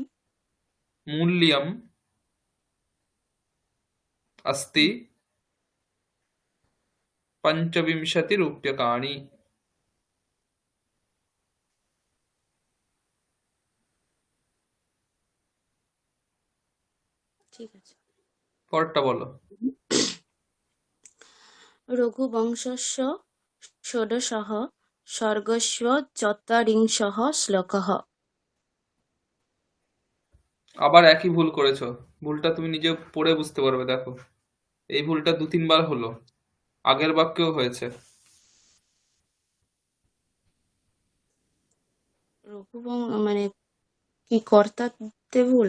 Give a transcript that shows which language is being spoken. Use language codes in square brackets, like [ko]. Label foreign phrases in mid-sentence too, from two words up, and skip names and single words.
[sa] মূল্যম अस्ति হুম। পঞ্চবিংশতি রূপ্যকাণি। [bn] ঠিক আছে। পরেরটা বলো। [sa] रघुवंशस्य षोडशः सर्गस्य चत्वारिंशः श्लोकः। [bn] আবার একই ভুল করেছো। ভুলটা তুমি নিজে পড়ে বুঝতে পারবে, দেখো এই ভুলটা দু তিনবার হলো, আগের বাক্যেও হয়েছে। মানে কি কর্তাতে ভুল?